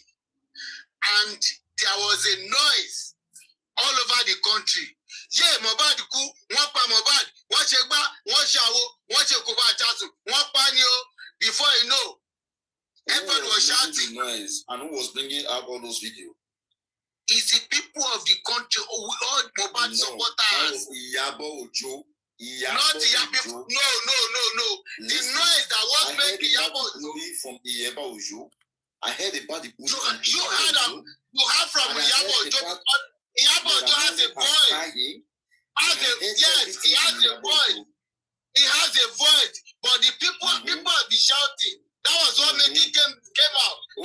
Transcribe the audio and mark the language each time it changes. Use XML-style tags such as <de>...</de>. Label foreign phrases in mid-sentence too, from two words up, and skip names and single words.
<en>And there was a noise all over the country.</en> <yo>Yeah, Mohbad ku, one pa Mohbad, one shegba, one shawo, one shekoba chasu, one panio.</yo> <en>Before you know, Everybody was shouting. Noise, and who was bringing up all those videos? It's the people of the country, all Mohbad supporters. Iyabo Ojo. Not Iyabo. No. The noise that was making Iyabo Ojo. From Iyabo Ojo. I heard about the You heard from Iyabo Ojo. Iyabo Ojo has a voice. Yes, he has a voice. He has a voice, but the people be shouting. That was what made it came out.</en>